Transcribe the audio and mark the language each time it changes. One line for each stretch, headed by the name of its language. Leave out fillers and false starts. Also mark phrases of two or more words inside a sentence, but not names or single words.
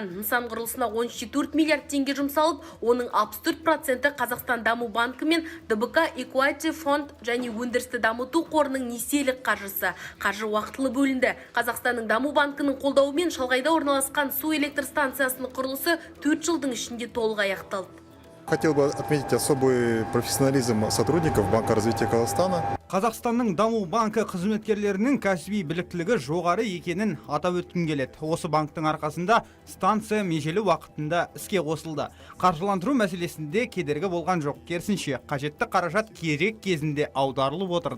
Kazakh: Нысан құрылысына 14 миллиард теңге жұмсалып, оның 64% Қазақстан даму банкі мен ДБК Equity фонд және өндірісті дамыту қорының несиелік қаржысы. Қаржы уақытылы бөлінді. Қазақстанның даму банкінің қолдауымен шалғайда орналасқан су электр станциясының құрылысы 4 жылдың ішінде толық аяқталды.
Russian: Хотел бы отметить особый профессионализм сотрудников Банка развития Казахстана.
Kazakh: Қазақстанның даму банкі қызметкерлерінің кәсіби біліктілігі жоғары екенін атап өткім келеді. Осы банктың арқасында станция межелі уақытында іске қосылды. Қаржыландыру мәселесінде кедергі болған жоқ. Керісінше, қажетті қаражат керек кезінде аударылып отырды.